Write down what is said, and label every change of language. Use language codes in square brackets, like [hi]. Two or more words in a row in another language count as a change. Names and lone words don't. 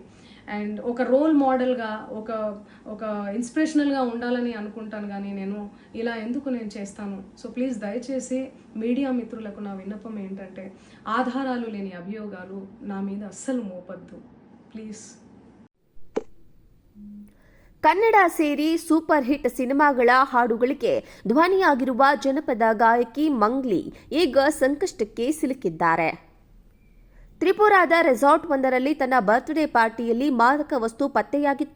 [te] అండ్ ఒక [en] role modelga, [te] ఒక ఇన్స్పిరేషనల్గా ఉండాలని అనుకుంటాను, కానీ నేను ఇలా ఎందుకు నేను చేస్తాను? [en] so please [te] దయచేసి మీడియా మిత్రులకు నా విన్నపం ఏంటంటే, ఆధారాలు లేని అభియోగాలు నా మీద అస్సలు మోపద్దు ప్లీజ్. [kn] ಕನ್ನಡ ಸೇರಿ ಸೂಪರ್ ಹಿಟ್ ಸಿನಿಮಾಗಳ ಹಾಡುಗಳಿಗೆ ಧ್ವನಿಯಾಗಿರುವ ಜನಪದ ಗಾಯಕಿ ಮಂಗ್ಲಿ ಈಗ ಸಂಕಷ್ಟಕ್ಕೆ ಸಿಲುಕಿದ್ದಾರೆ. ತ್ರಿಪುರಾದ ರೆಸಾರ್ಟ್ ಒಂದರಲ್ಲಿ ತನ್ನ [en] birthday partyalli [kn] ಮಾದಕ ವಸ್ತು ಪತ್ತೆಯಾಗಿತ್ತು.